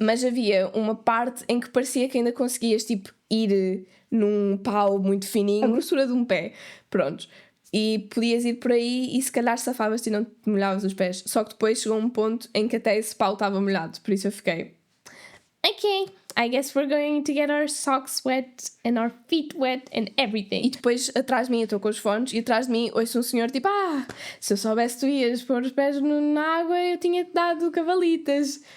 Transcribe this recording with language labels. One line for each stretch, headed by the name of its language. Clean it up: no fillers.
Portuguese: Mas havia uma parte em que parecia que ainda conseguias tipo ir num pau muito fininho, a grossura de um pé, pronto. E podias ir por aí e se calhar safavas-te e não te molhavas os pés. Só que depois chegou um ponto em que até esse pau estava molhado, por isso eu fiquei...
English: Okay, I guess we're going to get our socks wet and our feet wet and everything.
Portuguese: E depois atrás de mim, eu estou com os fones, e atrás de mim ouço um senhor tipo, se eu soubesse tu ias pôr os pés na água, eu tinha-te dado cavalitas.